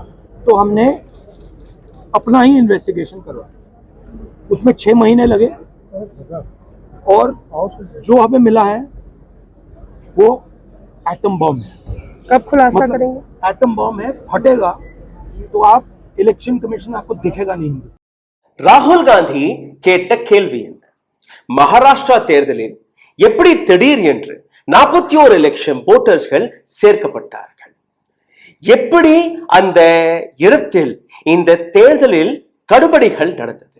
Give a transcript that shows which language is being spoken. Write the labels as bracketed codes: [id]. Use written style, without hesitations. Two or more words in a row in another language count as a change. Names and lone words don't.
[hi] तो हमने अपना ही इन्वेस्टिगेशन करवाया, उसमें 6 महीने लगे और जो हमें मिला है वो [en] atom bomb [hi] है। कब खुलासा करेंगे? [en] atom bomb [hi] है, फटेगा तो आप इलेक्शन कमीशन आपको दिखेगा नहीं। [ta] ராகுல் காந்தி கேட்ட கேள்வி என்ன? மகாராஷ்டிரா தேர்தலில் எப்படி திடீர் என்று 41 லட்சம் ஓட்டர்ஸ்கள் சேர்க்கப்பட்டார்கள்? எப்படி அந்த இடத்தில் இந்த தேர்தலில் கடுபடிகள் நடந்தது?